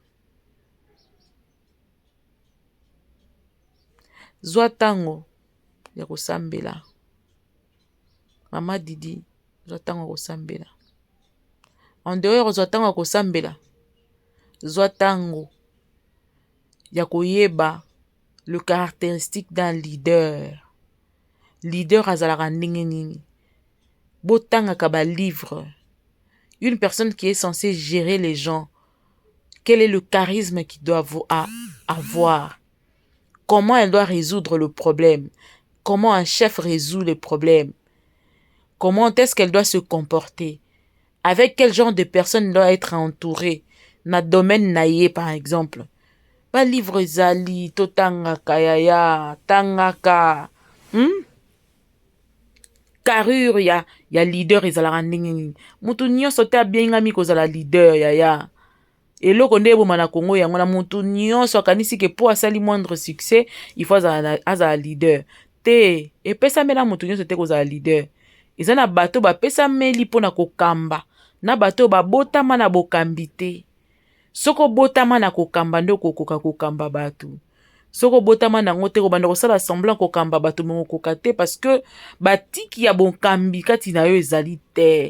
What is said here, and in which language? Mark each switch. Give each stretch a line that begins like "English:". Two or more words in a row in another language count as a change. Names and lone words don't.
Lingala: zwa tango ya kosambela mama Didi zwa tango kosambela
French: en dehors
Lingala: zwa tango kosambela zwa tango ya koyeba
French: le caractéristique d'un
Lingala: leader azalaka ndenge nini botangaka ba livre
French: une personne qui est censée gérer les gens quel est le charisme qu'il doit avoir. Comment elle doit résoudre le problème? Comment un chef résout les problèmes? Comment est-ce qu'elle doit se comporter? Avec quel genre de personne elle doit être entourée?
Lingala: Na domaine naïe,
French: par exemple.
Lingala: Ba livre zali, totangaka yaya, tangaka. Carrure ya leader ezalaka ndenge nini. Mutu nyonso te abengami kozala leader yaya. Eloko nde eboma na Congo yango na mutu nyonso akanisi ke po asali
French: moindre succès il faut
Lingala: azala leader te epesamela mutu nyonso te kozala leader eza na bato bapesameli mpona kokamba na bato babotama na bokambi te soko botama na kokamba nde okokoka kokamba bato soko botama nango te kobanda kosala semblant kokamba bato mokokoka te
French: parce que
Lingala: batiki ya bokambi kati na yo ezali te.